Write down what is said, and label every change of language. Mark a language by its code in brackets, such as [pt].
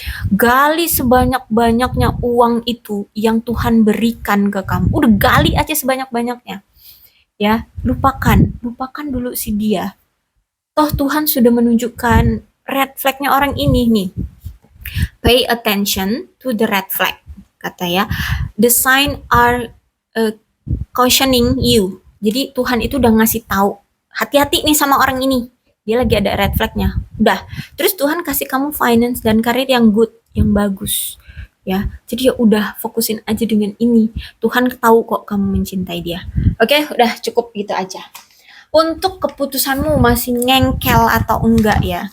[id] Gali sebanyak-banyaknya uang itu yang Tuhan berikan ke kamu. Udah gali aja sebanyak-banyaknya. Ya, lupakan dulu si dia. Toh Tuhan sudah menunjukkan red flag-nya orang ini nih. [en] Pay attention to the red flag, [id] kata ya. [en] The sign are cautioning you. [id] Jadi Tuhan itu udah ngasih tahu, hati-hati nih sama orang ini. Dia lagi ada red flag-nya. Udah. Terus Tuhan kasih kamu finance dan karir yang good, yang bagus. Ya, jadi ya udah fokusin aja dengan ini. Tuhan tahu kok kamu mencintai dia. Oke, udah cukup gitu aja. Untuk keputusanmu masih ngengkel atau enggak ya?